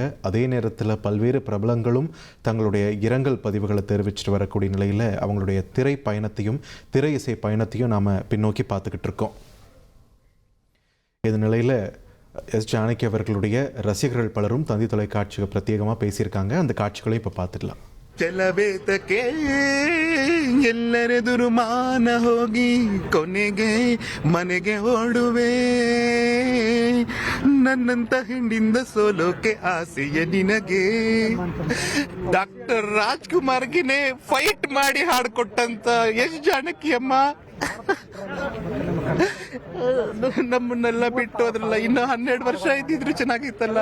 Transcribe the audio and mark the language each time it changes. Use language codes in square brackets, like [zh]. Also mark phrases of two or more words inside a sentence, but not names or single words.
[ta] அதே நேரத்தில் பல்வேறு பிரபலங்களும் தங்களுடைய இரங்கல் பதிவுகளை தெரிவிச்சிட்டு வரக்கூடிய நிலையில் அவங்களுடைய திரை இசை பயணத்தையும் நாம் பின்னோக்கி பார்த்துக்கிட்டு இருக்கோம். இந்த நிலையில் எஸ் ஜானகி அவர்களுடைய ரசிகர்கள் பலரும் தந்தி தொலைக்காட்சிக்கு பிரத்யேகமாக பேசியிருக்காங்க. அந்த காட்சிகளையும் இப்போ பார்த்துடலாம். [kn] ಚಲಬೇತಕ್ಕೆ ಎಲ್ಲರೆದುರು ಮಾನ ಹೋಗಿ ಕೊನೆಗೆ ಮನೆಗೆ ಓಡುವೆ ನನ್ನಂತ ಹಿಂಡಿಂದ ಸೋಲೋಕೆ ಆಸೆಯ ನಿನಗೆ. ಡಾಕ್ಟರ್ ರಾಜ್ಕುಮಾರ್ಗಿನೇ ಫೈಟ್ ಮಾಡಿ ಹಾಡ್ಕೊಟ್ಟಂತ ಎಸ್ ಜಾನಕಿ ಅಮ್ಮ ನಮ್ಮನ್ನೆಲ್ಲ ಬಿಟ್ಟು ಅದ್ರಲ್ಲ ಇನ್ನು 12 ವರ್ಷ ಇದ್ದಿದ್ರು ಚೆನ್ನಾಗಿತ್ತಲ್ಲ.